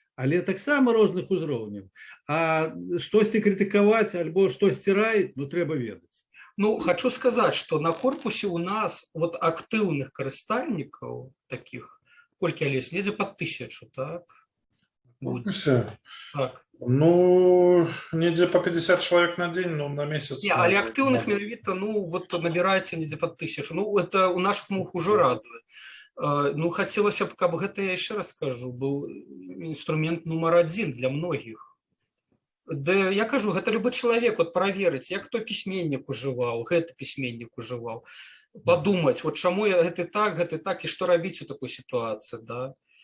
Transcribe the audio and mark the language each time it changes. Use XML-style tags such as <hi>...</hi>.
<be>Але таксама розных узроўняў. А штосьці крытыкаваць альбо штосьці раіць, ну, трэба ведаць. Ну, хочу сказаць, што на корпусе у нас вот актыўных карыстальнікаў таких, колькі, Алесь, недзе пад 1000, так? Корпусе? Так.</be> <ru>Ну, недзе по 50 человек на день, ну, на месяц.</ru> <be>Не, але актыўных менавіта, ну, вот набіраецца недзе пад 1000.</be> <ru>Ну, это у наших мовах ужо радуе.</ru> <be>Ну, хацелася б, каб гэта, я яшчэ раз скажу, быў інструмент нумар 1 для многіх. Да, я кажу, гэта любы чалавек, вот праверыць, як той пісьменнік ужываў, гэты пісьменнік ужываў. Падумаць, вот чаму гэты так, і што рабіць у такой сітуацыі, да?</be>